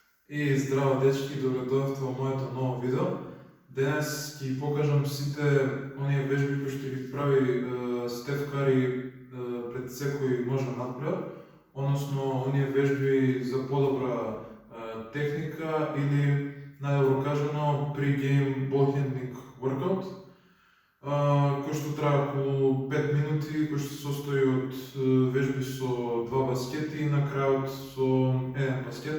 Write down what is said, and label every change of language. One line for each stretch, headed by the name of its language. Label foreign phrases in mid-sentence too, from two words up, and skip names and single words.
Macedonian: И здраво дечки, добредојавте во моето ново видео. Денес ќе покажам сите оние вежби кои што ги прави Стеф Кари пред секој можен надпревар, односно оние вежби за подобра техника или најдобро кажано
English: pre-game ball handling workout,
Macedonian: кој што трае околу 5 минути, кој што се состои од вежби со 2 баскети и на крајот со 1 баскет.